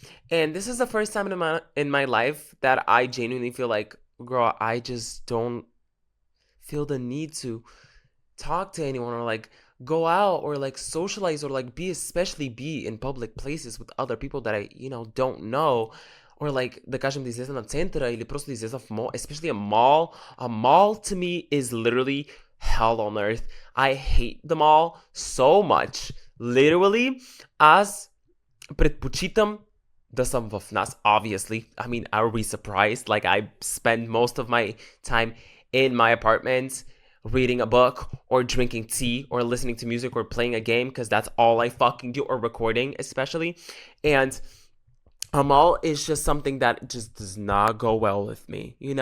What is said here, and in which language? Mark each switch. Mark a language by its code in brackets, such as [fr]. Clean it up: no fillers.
[en] And this is the first time in my life that I genuinely feel like, girl, I just don't feel the need to talk to anyone or like go out or like socialize or like especially be in public places with other people that I, don't know, or like [bg] да кажем да излеза на центъра или просто да излеза в [en] mall, especially a mall. A mall to me is literally hell on earth. I hate the mall so much. Literally, [bg] аз предпочитам да съм в нас, [en] obviously. I mean, are we surprised? Like, I spend most of my time in my apartment reading a book or drinking tea or listening to music or playing a game, because that's all I fucking do, or recording especially. And a mall is just something that just does not go well with me.